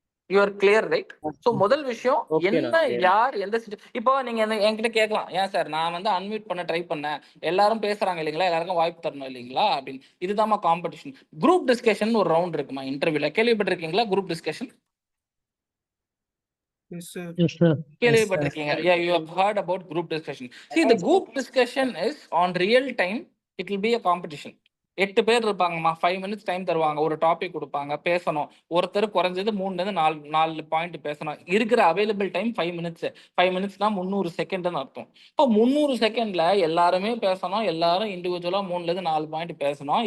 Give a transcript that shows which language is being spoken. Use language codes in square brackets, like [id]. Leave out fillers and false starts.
[en] You are clear, right? So [ta] முதல் விஷயம் [en] Okay, [ta] என்ன, நான் clear. யார், எந்த இப்போ நீங்க என்கிட்ட கேட்கலாம், ஏன் சார் நான் வந்து அன்மியூட் பண்ண ட்ரை பண்ணேன், எல்லாரும் பேசுறாங்க இல்லைங்களா, எல்லாருக்கும் வாய்ப்பு தரணும் இல்லைங்களா அப்படின்னு. இதுதான்மா காம்படிஷன். குரூப் டிஸ்கஷன் ஒரு ரவுண்ட் இருக்குமா இன்டர்வியூல? கேள்விப்பட்டிருக்கீங்களா group discussion? [en] Yes, sir. Yes sir. [ta] கேள்விப்பட்டிருக்கீங்க? [en] Yeah, you have heard about group discussion. See, the group discussion is on real time. It will be a competition. [ta] 8 பேர் இருப்பாங்கம்மா, 5 minutes டைம் தருவாங்க, ஒரு topic கொடுப்பாங்க, பேசணும். ஒருத்தர் குறைஞ்சது 3 பாயிண்ட் பேசணும். இருக்கிற அவைலபிள் டைம் 5 minutes. 5 minutesனா 300 செகண்ட்னு அர்த்தம். இப்போ 300 செகண்ட்ல எல்லாருமே பேசணும், எல்லாரும் இண்டிவிஜுவலா 4 பாயிண்ட் பேசணும்.